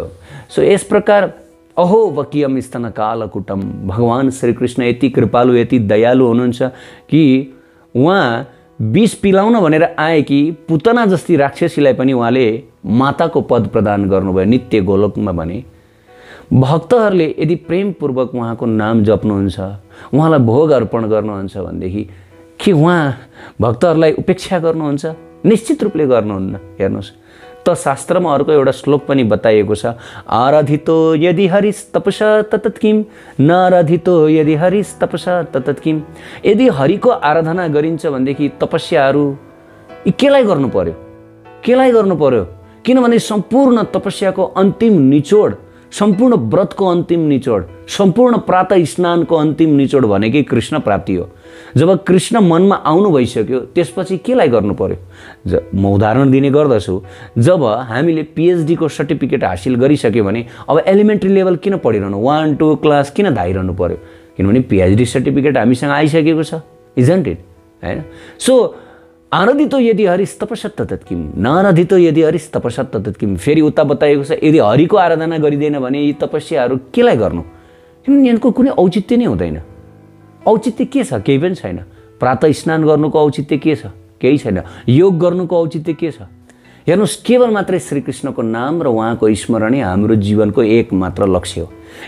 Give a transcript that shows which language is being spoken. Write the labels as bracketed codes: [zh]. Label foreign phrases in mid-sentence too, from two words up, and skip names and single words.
[ne] सो यस प्रकार [sa] अहो वकियम स्तन कालकुटम, [ne] भगवान श्रीकृष्ण यति कृपालु, यति दयालु हुनुहुन्छ कि उहाँ विष पिलाउन भनेर आए कि पुतना जस्ती राक्षसीलाई पनि उहाँले माताको पद प्रदान गर्नुभयो नित्य गोलोकमा। भने भक्तहरूले यदि प्रेमपूर्वक उहाँको नाम जप्नुहुन्छ, उहाँलाई भोग अर्पण गर्नुहुन्छ भनेदेखि के उहाँ भक्तहरूलाई उपेक्षा गर्नुहुन्छ? निश्चित रूपले गर्नुहुन्न। हेर्नुहोस् त शास्त्रमा अर्को एउटा श्लोक पनि बताइएको छ, [sa] आराधितो यदि हरिस तपसा ततत् किम, नाराधितो यदि हरिस तपसा ततत् किम। [ne] यदि हरिको आराधना गरिन्छ भनेदेखि तपस्याहरू केलाई गर्नु पर्यो? किनभने सम्पूर्ण तपस्याको अन्तिम निचोड, सम्पूर्ण व्रतको अन्तिम निचोड, सम्पूर्ण प्रातः स्नानको अन्तिम निचोड भनेकै कृष्ण प्राप्ति हो। जब कृष्ण मनमा आउनु भइसक्यो त्यसपछि केलाई गर्नु पर्यो? म उदाहरण दिने गर्दछु, जब हामीले पिएचडी को सर्टिफिकेट हासिल गरिसक्यो भने अब [en] elementary level [ne] किन पढिरहनु, 1-2 क्लास किन धाइरहनु पर्यो? किनभने पिएचडी सर्टिफिकेट हामीसँग आइसकेको छ, [en] isn't it, [ne] हैन? [sa] सो आराधितो यदि हरिस तपसा ततत् किम, नाराधितो यदि हरिस तपसा ततत् किम। [ne] फेरि उता बताइएको छ, यदि हरिको आराधना गरिँदैन भने यी तपस्याहरू केलाई गर्नु? किनभने यिनको कुनै औचित्य नै हुँदैन। औचित्य के छ? केही पनि छैन। प्रातः स्नान गर्नुको औचित्य के छ? केही छैन। योग गर्नुको औचित्य के छ? हेर्नुहोस्, केवल मात्रै श्रीकृष्णको नाम र उहाँको स्मरणै हाम्रो जीवनको एक मात्र लक्ष्य हो।